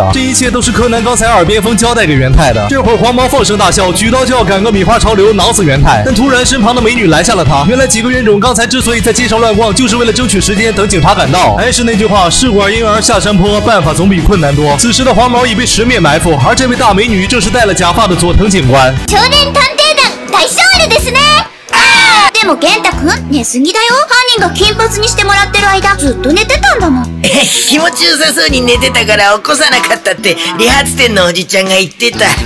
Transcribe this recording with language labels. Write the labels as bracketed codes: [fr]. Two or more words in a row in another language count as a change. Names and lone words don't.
[zh] 这一切都是柯南刚才耳边风交代给元太的。这会儿黄毛放声大笑，举刀就要赶个米花潮流，挠死元太。但突然身旁的美女拦下了他。原来几个冤种刚才之所以在街上乱逛，就是为了争取时间等警察赶到。还是那句话，试管婴儿下山坡，办法总比困难多。此时的黄毛已被十面埋伏，而这位大美女正是戴了假发的佐藤警官。 [ja] 少年探偵団大勝利ですね。でも健太君寝すぎだよ。犯人が金髪にしてもらってる間ずっと寝てたんだもん。気持ちよさそうに寝てたから起こさなかったって理髪店のおじちゃんが言ってた。